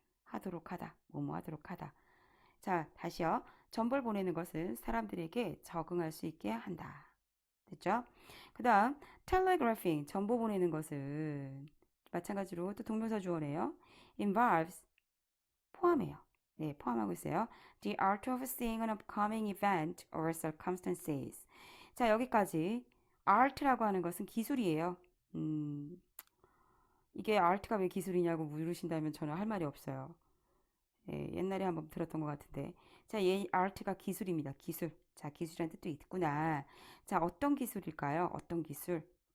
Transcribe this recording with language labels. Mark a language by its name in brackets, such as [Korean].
[Korean] 하도록 하다, 뭐뭐 하도록 하다. 자, 다시요. 정보를 보내는 것은 사람들에게 적응할 수 있게 한다. 됐죠? 그 다음, telegraphing, 정보 보내는 것은 마찬가지로 또 동명사 주어네요. involves, 포함해요. 네, 포함하고 있어요. [English] The art of seeing an upcoming event or circumstances. [Korean] 자, 여기까지 art라고 하는 것은 기술이에요. 이게 art가 왜 기술이냐고 물으신다면 저는 할 말이 없어요. 예, 옛날에 한번 들었던 것 같은데. 자, 얘 art가 기술입니다. 기술. 자, 기술이라는 뜻도 있구나. 자, 어떤 기술일까요? 어떤 기술?